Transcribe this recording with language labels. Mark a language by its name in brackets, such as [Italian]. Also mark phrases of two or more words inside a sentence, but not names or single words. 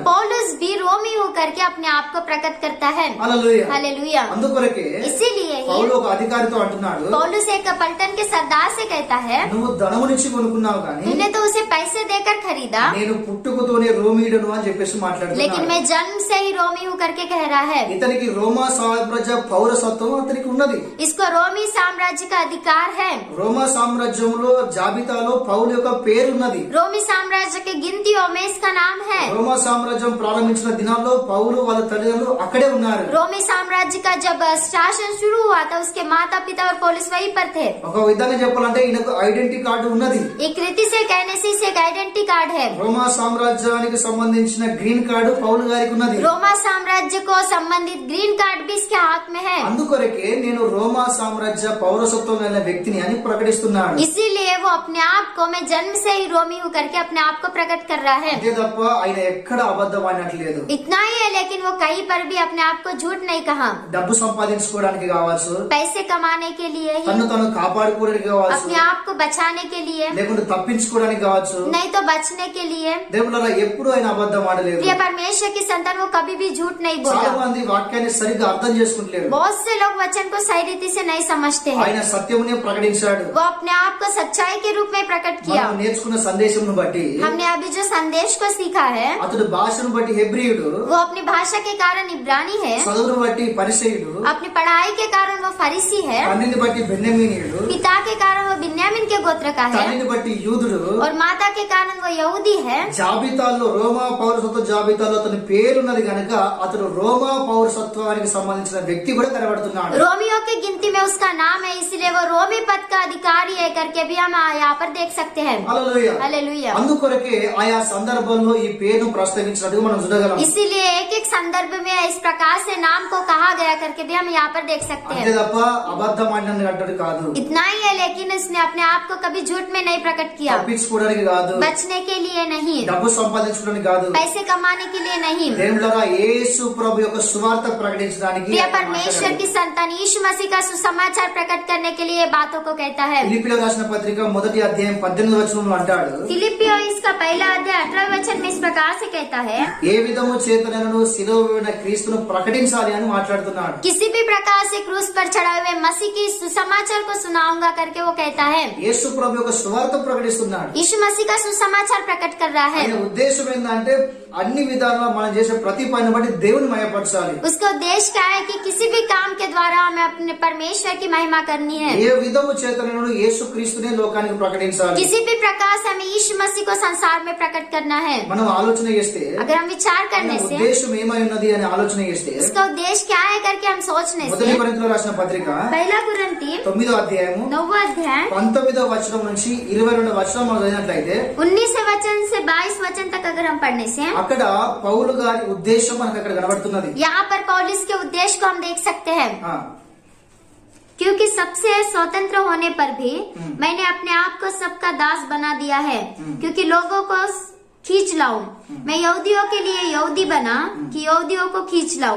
[Hindi] पौलुस भी रोमी होकर के अपने आप को प्रकट करता है। [Telugu] హల్లెలూయా. [Hindi] हालेलुया। [Telugu] అందుకొరకే [Hindi] इसीलिए [Telugu] పౌలు [Hindi] ही [Telugu] ఒక అధికారితో అంటున్నాడు, [Hindi] पौलुस एक पलटन के सरदार से कहता है, [Telugu] నువ్వు ధనమునిచ్చి కొనుక్కున్నావు కానీ [Hindi] तूने तो उसे पैसे देकर खरीदा, [Telugu] నేను పుట్టుకతోనే రోమీయుడును అని చెప్పేసి [Hindi] लेकिन [Telugu] మాట్లాడుతున్నాడు. [Hindi] मैं जन्म से ही रोमी हूँ करके कह रहा है। [Telugu] ఇతనికి రోమా సామ్రాజ్య పౌరసత్వం అతనికి ఉన్నది. [Hindi] इसको रोमी साम्राज्य का अधिकार है। [Telugu] రోమా సామ్రాజ్యంలో జాబితాలో పౌలు యొక్క పేరున్నది. [Hindi] रोमी साम्राज्य के गिनतियों में इसका नाम है। [Telugu] రోమా సామ్రాజ్యం ప్రారంభించిన దినాల్లో పౌలు వాళ్ళ తల్లిదండ్రులు అక్కడే ఉన్నారు. [Hindi] रोमी साम्राज्य का जब शासन शुरू हुआ था उसके माता पिता और पुलिस वहीं पर थे। [Telugu] ఒక విధంగా చెప్పాలంటే ఈయనకు [English] identity card [Telugu] ఉన్నది. [Hindi] एक रीति से कहने से इसे एक [English] identity card [Hindi] है। [Telugu] రోమా సామ్రాజ్యానికి సంబంధించిన [English] green card [Telugu] పౌలు గారికి ఉన్నది. [Hindi] रोमा साम्राज्य को संबंधित [English] green card [Hindi] भी इसके हाथ में है। [Telugu] అందుకొరకే నేను రోమా సామ్రాజ్య పౌరసత్వం కలిగిన వ్యక్తిని అని ప్రకటిస్తున్నాడు. [Hindi] इसीलिए वो अपने आप को मैं जन्म से ही रोमी हूँ करके अपने आप को प्रकट कर रहा है। [Telugu] అంతే తప్ప ఆయన ఎక్కడ అబద్ధం ఆడినట్లేదు. [Hindi] इतना ही है, लेकिन वो कहीं पर भी अपने आप को झूठ नहीं कहा। [Telugu] డబ్బు సంపాదించుకోవడానికి కావచ్చు, [Hindi] पैसे कमाने के लिए ही, [Telugu] తను కాపాడుకోవడానికి కావచ్చు, [Hindi] अपने आप को बचाने के लिए, [Telugu] లేకుంటే తప్పించుకోవడానికి కావచ్చు. [Hindi] नहीं तो बचने के लिए। [Telugu] దేవుళ్ళ ఎప్పుడు ఆయన అబద్ధం ఆడలేదు. [Hindi] प्रिय परमेश्वर की संतान वो कभी भी झूठ नहीं [Telugu] చాలా [Hindi] बोला। [Telugu] మంది వాక్యాన్ని సరిగ్గా అర్థం చేసుకుంటలేరు. [Hindi] बहुत से लोग वचन को सही रीति से नहीं समझते हैं। [Telugu] ఆయన సత్యమునే ప్రకటించాడు. [Hindi] वो अपने आप को सच्चाई के रूप में प्रकट किया। [Telugu] మనం నేర్చుకున్న సందేశమును బట్టి [Hindi] हमने अभी जो संदेश को सीखा है [Telugu] అతడు భాషను బట్టి హెబ్రీయుడు, [Hindi] वो अपनी भाषा के कारण इब्रानी है, [Telugu] చదువును బట్టి పరిసయుడు, [Hindi] अपनी पढ़ाई के कारण वो फरीसी है, [Telugu] తండ్రిని బట్టి బెన్యామీనీయుడు, [Hindi] पिता के कारण वो बिन्यामिन के गोत्र का है, [Telugu] తల్లిని బట్టి యూదుడు. [Hindi] और माता के कारण वो यहूदी है। [Telugu] జాబితాల్లో రోమా పౌరసత్వ జాబితాలో అతని పేరున్నది గనక అతడు రోమా పౌరసత్వానికి సంబంధించిన వ్యక్తి కూడా కనబడుతున్నాడు. [Hindi] रोमियो की गिनती में उसका नाम है, इसलिए वो रोमी पद का अधिकारी है करके भी हम यहाँ पर देख सकते हैं। [Telugu] హల్లెలూయా. [Hindi] हालेलुया। [Telugu] అందుకొరకే ఆయా సందర్భంలో ఈ పేరును ప్రస్తావించినట్టుగా మనం చూడగలం. [Hindi] इसीलिए एक एक संदर्भ में इस प्रकार से नाम को कहा गया करके भी हम यहाँ पर देख सकते [Telugu] అంతే [Hindi] हैं। [Telugu] తప్ప అబద్ధం ఆడినట్టు కాదు. [Hindi] इतना ही है, लेकिन इस उसने अपने आप को कभी झूठ में नहीं प्रकट किया, [Telugu] తప్పించుకోవడానికి కాదు, [Hindi] बचने के लिए नहीं, [Telugu] డబ్బు సంపాదించుకోవడానికి కాదు, [Hindi] पैसे कमाने के लिए नहीं। [Telugu] దేవుళ్ళరా యేసు ప్రభు యొక్క సువార్త ప్రకటించడానికి [Hindi] प्रिय परमेश्वर की संतान यीशु मसीह का सुसमाचार प्रकट करने के लिए ये बातों को कहता है। [Telugu] ఫిలిప్పీయులకు రాసిన పత్రిక 1వ అధ్యాయం 18వ వచనంలో అంటాడు, [Hindi] फिलिपियो इसका पहला अध्याय 18वें वचन में इस प्रकार से कहता है, [Telugu] ఏ విధము చేతనను శిలువైన క్రీస్తును ప్రకటించాలి అని మాట్లాడుతున్నాడు। [Hindi] किसी भी प्रकार से क्रूस पर चढ़ाए हुए मसीह की सुसमाचार को सुनाऊंगा करके वो कहता है। [Telugu] యేసు ప్రభు యొక్క సువార్త ప్రకటిస్తున్నాడు। [Hindi] यीशु मसीह का सुसमाचार प्रकट कर रहा है। [Telugu] ఆయన ఉద్దేశం ఏంటంటే అన్ని విధాలుగా మనం చేసే ప్రతి పని బట్టి దేవుని మహిమపరచాలి। [Hindi] उसका उद्देश्य क्या है कि किसी भी काम के द्वारा हमें अपने परमेश्वर की महिमा करनी है। [Telugu] ఏ విధము చేతనను యేసు క్రీస్తునే లోకానికి ప్రకటించాలి। [Hindi] किसी भी प्रकार से हमें यीशु मसीह को संसार में प्रकट करना है। [Telugu] మనం ఆలోచన చేస్తే [Hindi] अगर हम विचार [Telugu] ఆయన [Hindi] करने से [Telugu] ఉద్దేశం ఏమై ఉన్నది అని ఆలోచన చేస్తే [Hindi] उसका उद्देश्य क्या है करके हम सोचने [Telugu] మొదటి [Hindi] से [Telugu] కొరింథీయులకు రాసిన పత్రిక [Hindi] पहला कुरिन्ती [Telugu] 9వ అధ్యాయము [Hindi] 9वां अध्याय [Telugu] 19వ వచనం నుంచి 22వ వచనం మనం చదివినట్లయితే [Hindi] 19 वचन से 22 वचन तक अगर हम पढ़ने से [Telugu] అక్కడ పౌలు గారి ఉద్దేశం మనకు అక్కడ కనబడుతున్నది। [Hindi] यहाँ पर पौलुस के उद्देश्य को हम देख सकते हैं। [Telugu] ఆ, [Hindi] क्योंकि सबसे स्वतंत्र होने पर भी मैंने अपने आप को सबका दास बना दिया है, क्योंकि लोगों को खींच लाऊं। मैं यहूदियों के लिए यहूदी बना कि यहूदियों को खींच लाऊं।